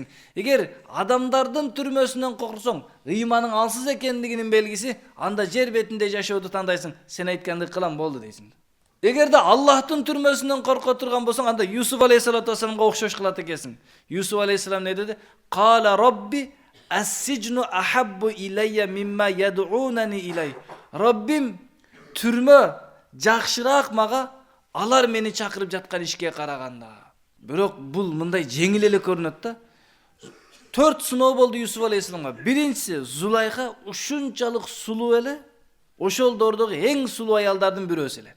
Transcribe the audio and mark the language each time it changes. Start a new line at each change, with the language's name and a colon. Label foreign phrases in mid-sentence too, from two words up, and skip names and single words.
Kyrgyz: Эгер адамдардын түрмөсүнөн корксоң, ыйманың алсыз экендигинин белгиси, анда жер бетинде жашооду тандайсың. Сен айтканды кылам болду дейсиң. Эгерде Аллахтын түрмөсүнөн корко турган болсоң, анда Юсуф
Arabic: عليه الصلاة والسلام
Kyrgyz: окшош кылат экенсиң. Юсуф алейхиссалам не деди?
Arabic: قال رب السجن أحب إلي مما يدعونني إليه.
Kyrgyz: Роббим, түрмө жакшыраак мага алар мени чакырып жаткан ишке караганда. Бирок бул мындай жеңил эле көрүнөт да. 4 сыноо болду Юсуф алейхиссаламга. Биринчиси, Зулайха ушунчалык сулуу эле, ошол дордогу эң сулуу аялдардын бирөөсү эле.